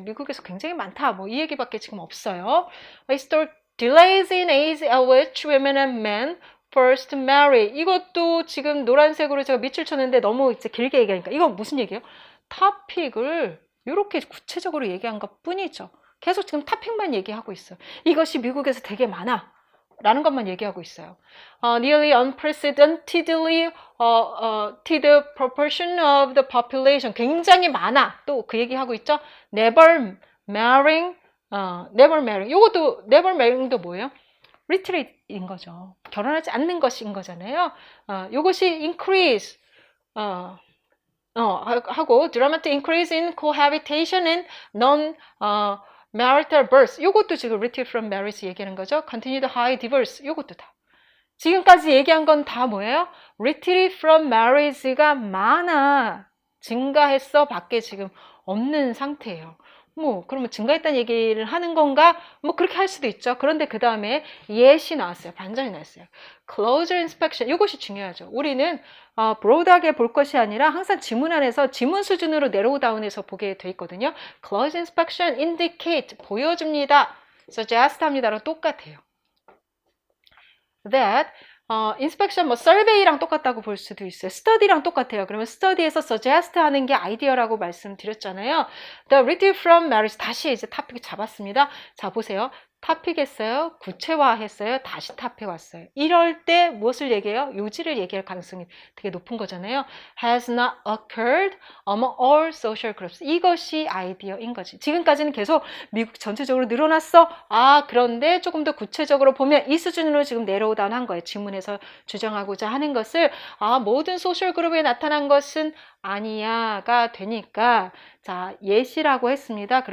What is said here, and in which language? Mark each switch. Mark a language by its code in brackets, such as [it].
[ko] 미국에서 굉장히 많다. 뭐 이 얘기밖에 지금 없어요. [en] Historic delays in age at which women and men first marry. [ko] 이것도 지금 노란색으로 제가 밑줄 쳤는데 너무 이제 길게 얘기하니까 이건 무슨 얘기예요? 토픽을 이렇게 구체적으로 얘기한 것 뿐이죠. 계속 지금 토픽만 얘기하고 있어요. 이것이 미국에서 되게 많아 라는 것만 얘기하고 있어요. [en] Nearly unprecedentedly to the proportion of the population. [ko] 굉장히 많아. 또 그 얘기하고 있죠. [en] Never marrying. [ko] 이것도 [en] never marrying [ko] 도 뭐예요? retreat인 거죠. 결혼하지 않는 것인 거잖아요. 이것이 increase. 하고 [en] dramatic increase in cohabitation and non marital birth. [ko] 이것도 지금 [en] retreat from marriage [ko] 얘기하는 거죠. [en] continued high divorce. [ko] 이것도 다. 지금까지 얘기한 건 다 뭐예요? [en] retreat from marriage가 [ko] 많아. 증가했어. 밖에 지금 없는 상태예요. 뭐 그러면 증가했다는 얘기를 하는 건가? 뭐 그렇게 할 수도 있죠. 그런데 그 다음에 yet이 나왔어요. 반전이 나왔어요. [en] closer inspection. [ko] 이것이 중요하죠. 우리는 브로드하게 볼 것이 아니라 항상 지문 안에서 지문 수준으로 내로우다운해서 보게 돼 있거든요. [en] closer inspection indicate [ko] 보여줍니다. suggest 합니다랑 똑같아요. [en] that inspection [ko] 뭐 survey랑 똑같다고 볼 수도 있어요. study랑 똑같아요. 그러면 study에서 suggest 하는 게 아이디어라고 말씀드렸잖아요. [en] The retreat from marriage. [ko] 다시 이제 토픽 잡았습니다. 자, 보세요. 토픽 했어요. 구체화했어요. 다시 토픽 왔어요. 이럴 때 무엇을 얘기해요? 요지를 얘기할 가능성이 되게 높은 거잖아요. [en] Has not occurred among all social groups. [ko] 이것이 아이디어인 거지. 지금까지는 계속 미국 전체적으로 늘어났어. 그런데 조금 더 구체적으로 보면 이 수준으로 지금 내려오다운 한 거예요. 지문에서 주장하고자 하는 것을 모든 소셜 그룹에 나타난 것은 아니야가 되니까, 자, yes이라고 했습니다.